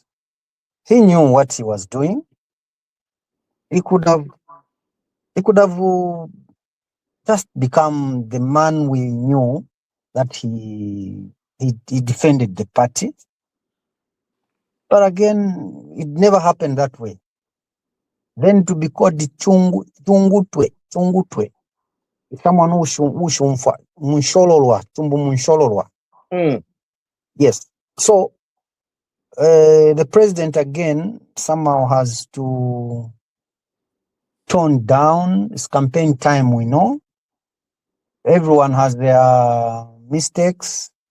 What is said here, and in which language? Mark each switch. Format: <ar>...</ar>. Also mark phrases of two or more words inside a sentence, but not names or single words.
<en>He knew what he was doing. He could have just become the man we knew that he defended the party. But again, it never happened that way. Then to be called the chungutwe, someone who</en> <bem>shumfa, munshololwa, tumbu munshololwa.</bem> <en>Yes. So the president again somehow has to tone down. It's campaign time, we know. Everyone has their mistakes.</en>